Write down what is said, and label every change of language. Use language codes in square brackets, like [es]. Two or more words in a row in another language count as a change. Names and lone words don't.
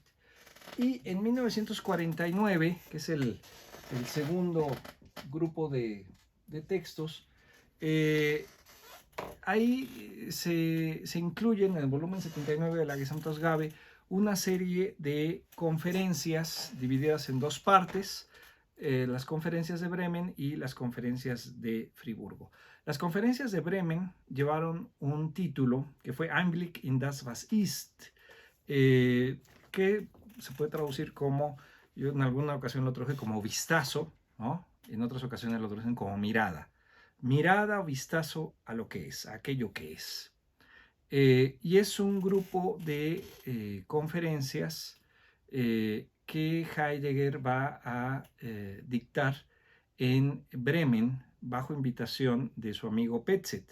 [es] Y en 1949, que es el segundo grupo de textos, ahí se incluyen en el volumen 79 de la Gesamtausgabe una serie de conferencias divididas en dos partes, las conferencias de Bremen y las conferencias de Friburgo. Las conferencias de Bremen llevaron un título que fue [de] Einblick in das was ist, [es] que se puede traducir como, yo en alguna ocasión lo traduje como vistazo, ¿no? En otras ocasiones lo traducen como mirada. Mirada o vistazo a lo que es, a aquello que es. Y es un grupo de conferencias que Heidegger va a dictar en Bremen bajo invitación de su amigo Petzet.